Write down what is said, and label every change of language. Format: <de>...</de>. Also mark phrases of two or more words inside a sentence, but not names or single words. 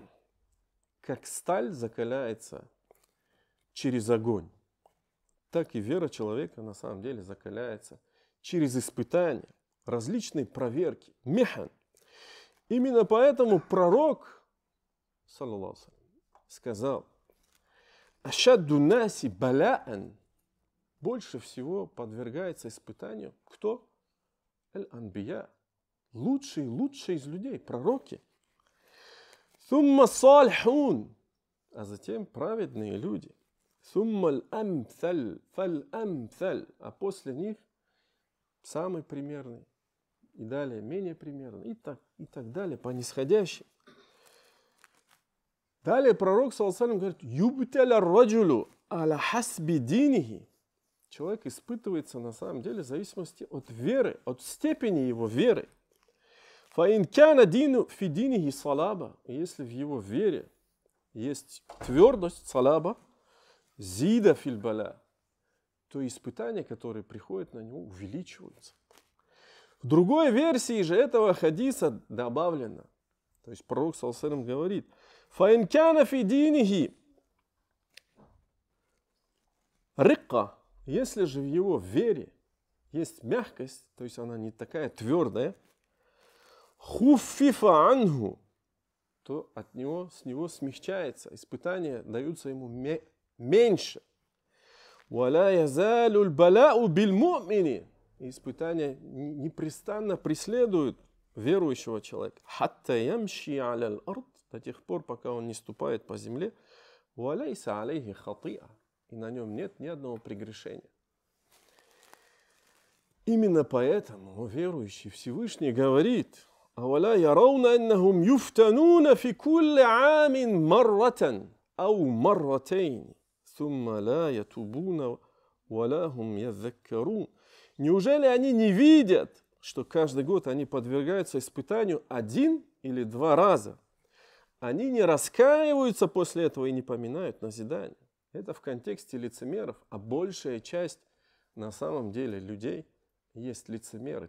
<ru>Как сталь закаляется через огонь, так и вера человека на самом деле закаляется через испытания, различные проверки, механ. Именно поэтому пророк,</ru> <ar>صلى الله عليه,</ar> <ru>сказал,</ru> <ar>أشد الناس بلاء,</ar> <ru>больше всего подвергается испытанию кто? Аль-анбия, лучший из людей, пророки.</ru> <ar>ثم الصالحون,</ar> <ru>а затем праведные люди.</ru> <ar>ثم الأمثل فالأمثل,</ar> <ru>а после них самый примерный, и далее менее примерный, и так далее, по нисходящей. Далее пророк,</ru> <ar>صلى الله عليه, говорит, يبتلى الرجل على حسب دينه.</ar> <ru>Человек испытывается на самом деле в зависимости от веры, от степени его веры.</ru> <ar>فإن كان دينه في دينه صلابة,</ar> <ru>если в его вере есть твердость,</ru> <ar>صلابة زيد في البلاء,</ar> <ru>то испытания, которые приходят на него, увеличиваются. В другой версии же этого хадиса добавлено, то есть пророк</ru> <ar>صلى الله عليه</ar> <ru>говорит,</ru> <ar>فإن كان في دينه رقة,</ar> <ru>если же в его вере есть мягкость, то есть она не такая твердая,</ru> <ar>خفف عنه,</ar> <ru>то с него смягчается, испытания даются ему меньше.</ru> <ar>ولا يزال البلاء بالمؤمن,</ar> <ru>испытания непрестанно преследуют верующего человека.</ru> <ar>حتى يمشي على الأرض,</ar> <ru>до тех пор, пока он не ступает по земле,</ru> <ar>وليس عليه خطيئة,</ar> <ru>и на нем нет ни одного прегрешения. Именно поэтому верующий Всевышний говорит,</ru> <ar>«أولا يرون أنهم يفتنون في كل عام مرة أو مرتين ثم لا يتوبون ولا هم يذكرون».</ar> <ru>Неужели они не видят, что каждый год они подвергаются испытанию 1 или 2 раза? Они не раскаиваются после этого и не поминают назидание. Это в контексте лицемеров, а большая часть на самом деле людей есть лицемеры.</ru>